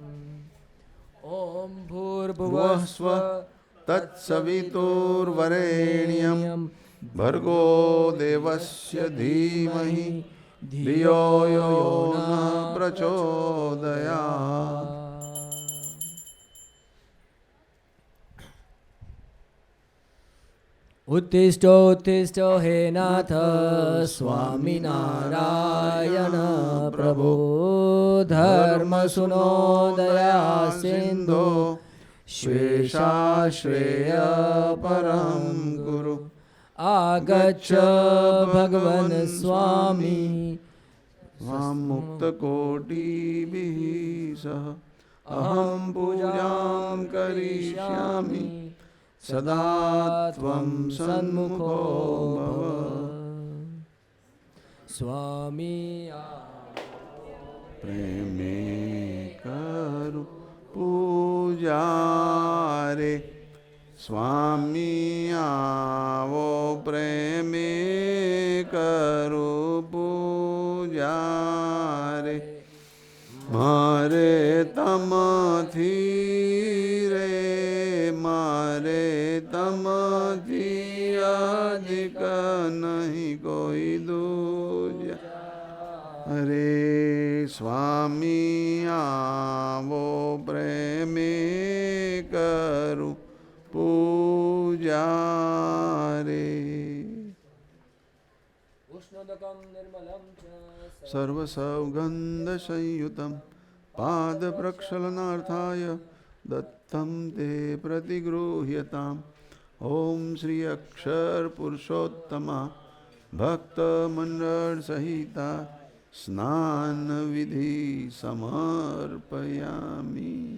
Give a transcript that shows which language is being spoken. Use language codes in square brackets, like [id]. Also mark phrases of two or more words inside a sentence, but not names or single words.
[sa] ॐ भूर्भुवः स्वः तत्सवितुर्वरेण्यं भर्गो देवस्य धीमहि धियो यो न प्रचोदयात्। उत्तिष्ठो उत्तिष्ठो हे नाथ स्वामिनारायण प्रभो धर्म सुनो दया सिन्धो श्वेशाश्रेय परं गुरु आगच्छ भगवन् स्वामी स्वां मुक्तकोटिभिः सह अहं पूजां करिष्यामि सदा त्वं सन्मुखो भव। [gu] સ્વામી પ્રેમે કરું પૂજા રે સ્વામી આવો પ્રેમે કરું પૂજા રે મારે તમથી રે મારે તમથી અધિક નહીં કોઈ દૂજા। અરે સ્વામી આવો પ્રેમે કરું પૂજા રે। [sa] सर्वसौगन्धसंयुतं पादप्रक्षालनार्थाय दत्तं ते प्रतिगृह्यताम्। ॐ श्री अक्षर पुरुषोत्तमा भक्तमण्डलसहिता स्नान विधि समर्पयामि।